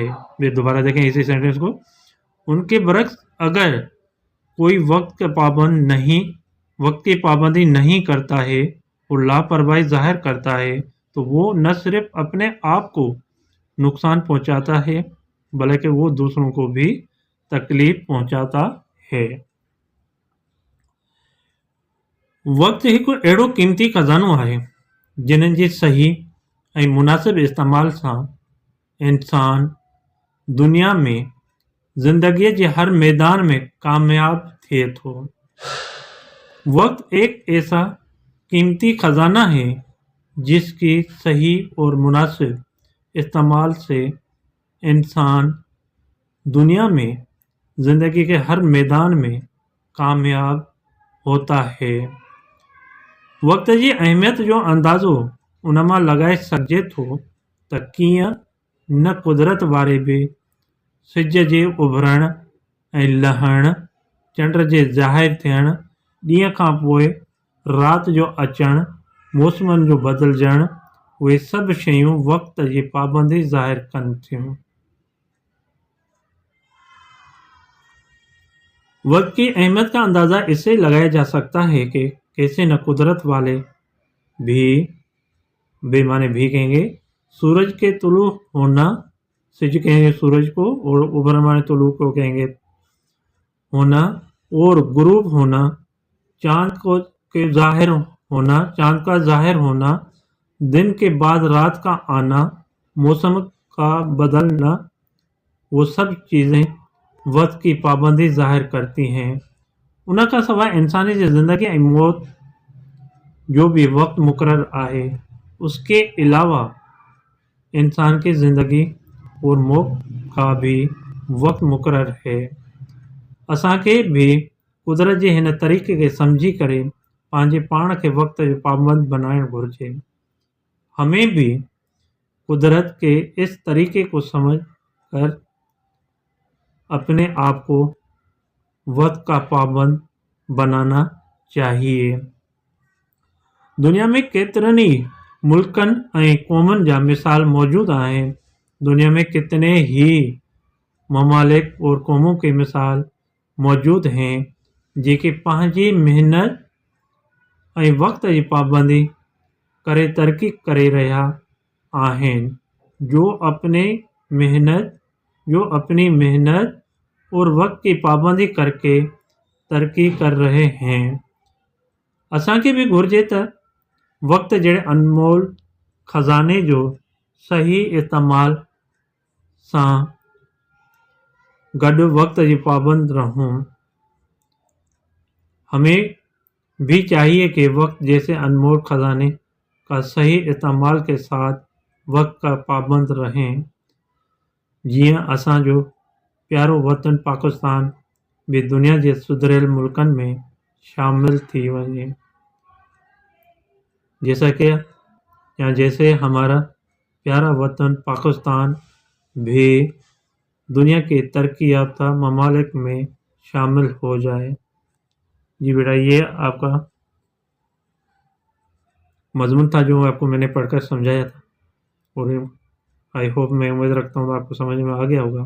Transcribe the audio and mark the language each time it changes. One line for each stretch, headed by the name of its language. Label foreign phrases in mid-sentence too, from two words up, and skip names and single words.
Urdu: وے دوبارہ دیکھیں اسی سینٹینس کو۔ ان کے برعکس اگر کوئی وقت کی پابندی نہیں کرتا ہے اور لاپرواہی ظاہر کرتا ہے تو وہ نہ صرف اپنے آپ کو نقصان پہنچاتا ہے بلکہ وہ دوسروں کو بھی تکلیف پہنچاتا ہے.
Sindhi: वक्त हिकु अहिड़ो क़ीमती खज़ानो आहे जिन्हनि जी सही ऐं मुनासिब इस्तेमाल सां इंसान दुनिया में ज़िंदगीअ जे हर मैदान में कामयाब थिए थो।
Urdu: وقت ایک ایسا قیمتی خزانہ ہے جس کی صحیح اور مناسب استعمال سے انسان دنیا میں زندگی کے ہر میدان میں کامیاب ہوتا ہے.
Sindhi: वक्त जी अहमियत जो अंदाज़ो उन मां लॻाए सघिजे थो त कीअं न कुदरत वारे बि सिज जे उभरण ऐं लहण, चंड जे ज़ाहिर थियण, ॾींहं खां पोइ राति जो अचणु, मौसमनि जो बदिलजणु, उहे सभु शयूं वक्त जी पाबंदी ज़ाहिर कनि थियूं।
Urdu: وقت کی اہمیت کا اندازہ اس سے لگایا جا سکتا ہے کہ کیسے نہ قدرت والے بھی مانے بھی کہیں گے، سورج کے طلوع ہونا، سج کہیں گے سورج کو، اور ابھر مانے طلوع کو کہیں گے ہونا، اور غروب ہونا، چاند کا ظاہر ہونا، دن کے بعد رات کا آنا، موسم کا بدلنا، وہ سب چیزیں وقت کی پابندی ظاہر کرتی ہیں.
Sindhi: उनका सवाइ इंसानी जी ज़िंदगी ऐं मौत जो भी वक्त मुकर्रर आहे,
Urdu: اس کے علاوہ انسان کی زندگی اور موت کا بھی وقت مقرر ہے.
Sindhi: असांखे भी कुदरत जे हिन तरीक़े खे सम्झी करे पंहिंजे पाण खे वक्त जो पाबंद बनाइणु घुरिजे।
Urdu: ہمیں بھی قدرت کے اس طریقے کو سمجھ کر اپنے آپ کو وقت کا پابند بنانا چاہیے.
Sindhi: दुनिया में केतिरनि ई मुल्कनि ऐं क़ौमुनि जा मिसाल मौजूद आहिनि।
Urdu: دنیا میں کتنے ہی ممالک اور قوموں کی مثال موجود ہیں
Sindhi: जेके पंहिंजी मेहनत ऐं वक्त जी पाबंदी करे तरक्की करे रहा आहिनि,
Urdu: جو اپنی محنت اور وقت کی پابندی کرکے ترقی کر رہے ہیں.
Sindhi: असांखे भी घुर्जे त वक्त जहिड़े अनमोल खज़ाने जो सही इस्तेमाल सां गॾु वक्त जी पाबंद रहूं।
Urdu: ہمیں بھی چاہیے کہ وقت جیسے انمول خزانے کا صحیح استعمال کے ساتھ وقت کا پابند رہیں.
Sindhi: जीअं असांजो प्यारो वतन पाकिस्तान भी दुनिया जे सुधरियल मुल्कनि में शामिल थी वञे।
Urdu: جیسے ہمارا پیارا وطن پاکستان بھی دنیا کے ترقی یافتہ ممالک میں شامل ہو جائے. جی بیٹا، یہ آپ کا مضمون تھا جو آپ کو میں نے پڑھ کر سمجھایا تھا، اور
English: I hope,
Urdu: میں امید رکھتا ہوں آپ کو سمجھ میں آ گیا ہوگا.